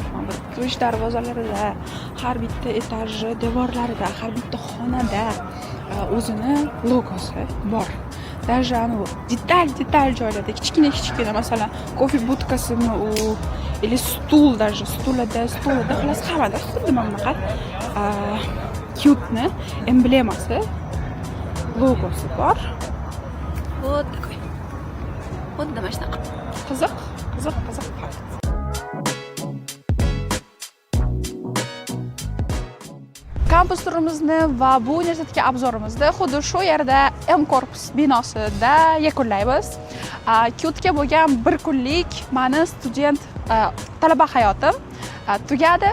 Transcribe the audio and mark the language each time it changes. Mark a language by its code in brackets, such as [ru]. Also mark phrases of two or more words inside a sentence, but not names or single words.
[uz] Kirish darvozalarida, har bitta etajni devorlarida, har bitta xonada o'zini logosi bor. Даже anu detal joylarda kichkina masalan kofe budkasimi u или stul даже stulida xullas hammada xuddi mana bunaqa cute emblemasi logosi bor. [ru] Вот такой. Вот [uz] mana shunaqa. Qiziq. Kampus turimizni va bu universitetga obzorimizni xuddi shu yerda M korpus binosida yakunlaymiz. Cute bo'lgan bir kunlik meni student talaba hayotim tugadi.